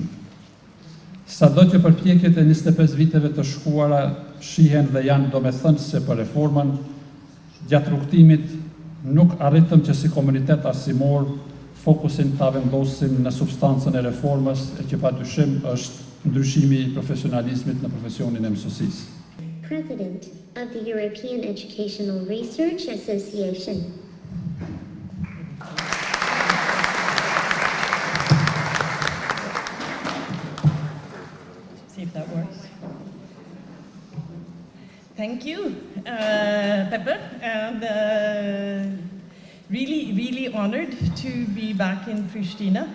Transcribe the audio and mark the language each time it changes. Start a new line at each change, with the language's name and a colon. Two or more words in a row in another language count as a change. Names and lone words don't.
Albanian: Sado që përpjekjet e 25 viteve të shkuara shihen dhe janë domethënëse për reformën, gjatë rrugtimit nuk arritëm që si komunitet arsimor fokusin ta vendosim në substancën e reformës, e që padyshim është ndryshimi i profesionalizmit në profesionin e mësuesisë.
English: President of the European Educational Research Association. See if that works. Thank you, Pepper, and really honored to be back in Pristina.